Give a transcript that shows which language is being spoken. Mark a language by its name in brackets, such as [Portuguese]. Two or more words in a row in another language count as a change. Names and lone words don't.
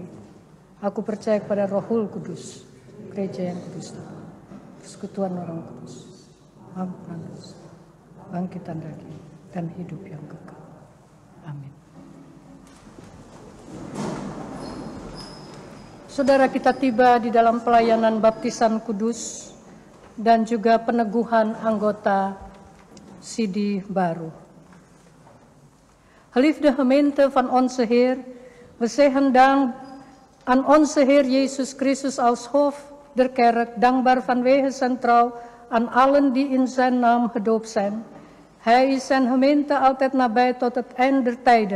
[Indonesian] Aku percaya kepada Rohul Kudus, gereja yang kudus, persekutuan orang kudus, ampunan dosa, bangkitan daging, dan hidup yang kekal. Amin. Saudara, kita tiba di dalam pelayanan baptisan kudus dan juga peneguhan anggota Sidi baru. [Dutch] Geliefde gemeente van onze Heer, we zeggen dank aan onze Heer Jezus Christus als hoofd der kerk, dankbaar vanwege zijn trouw aan allen die in zijn naam gedoopt zijn. Hij is zijn gemeente altijd nabij tot het eind der tijden.